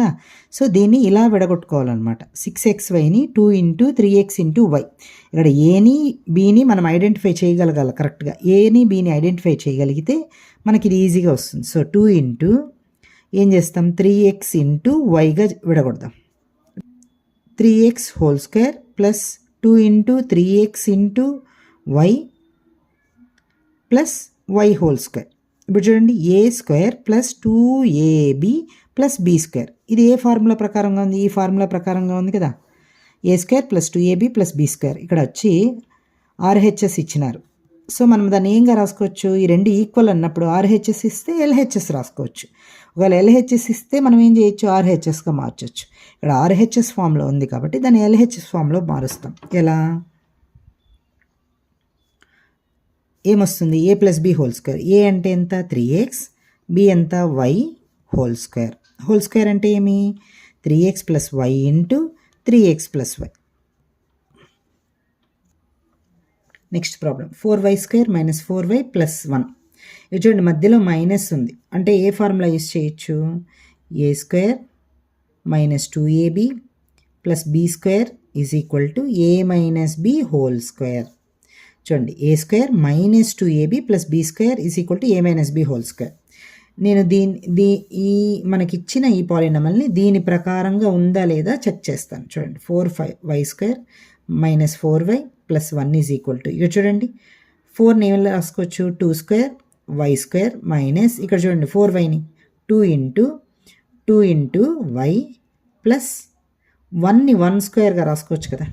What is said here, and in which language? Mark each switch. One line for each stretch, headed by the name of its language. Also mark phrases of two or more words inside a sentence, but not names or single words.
Telugu: సో దీన్ని ఇలా విడగొట్టుకోవాలన్నమాట. 6xyని 2 × 3x × y. ఇక్కడ ఏని బీని మనం ఐడెంటిఫై చేయగలగాలి కరెక్ట్గా. ఏని బీని ఐడెంటిఫై చేయగలిగితే మనకి ఇది ఈజీగా వస్తుంది. సో 2 × ఏం చేస్తాం, 3x × yగా విడగొడదాం. 3x² + 2 × 3x × y + y². ఇప్పుడు చూడండి, a² + 2ab + b². ఇది ఏ ఫార్ములా ప్రకారంగా ఉంది, ఈ ఫార్ములా ప్రకారంగా ఉంది కదా. a² + 2ab + b². ఇక్కడ వచ్చి RHS ఇచ్చినారు. సో మనం దాన్ని ఏంగా రాసుకోవచ్చు, ఈ రెండు ఈక్వల్ అన్నప్పుడు RHS ఇస్తే LHS రాసుకోవచ్చు. ఒకవేళ LHS ఇస్తే మనం ఏం చేయొచ్చు, RHSగా మార్చవచ్చు. ఇక్కడ RHS ఫామ్లో ఉంది కాబట్టి దాన్ని LHS ఫామ్లో మారుస్తాం. ఎలా, ఏమొస్తుంది, a+b². a అంటే ఎంత, 3x, b ఎంత, y²
English: whole square
Telugu: అంటే ఏమి, 3x + y × 3x + y.
English: next problem,
Telugu: 4y² - 4y + 1. ఇది చూడండి, మధ్యలో మైనస్ ఉంది అంటే ఏ
English: formula use
Telugu: చేయొచ్చు, a² - 2ab + b² = a - b². చూడండి, a² - 2ab + b² = a - b². నేను ఈ మనకిచ్చిన ఈ పాలినామల్ని దీని ప్రకారంగా ఉందా లేదా చెక్ చేస్తాను. చూడండి, 4y² - 4y + 1 ఇక చూడండి, 4ని ఏమైనా రాసుకోవచ్చు, 2² y² - ఇక్కడ చూడండి 4yని 2 × y + 1ని 1² రాసుకోవచ్చు కదా.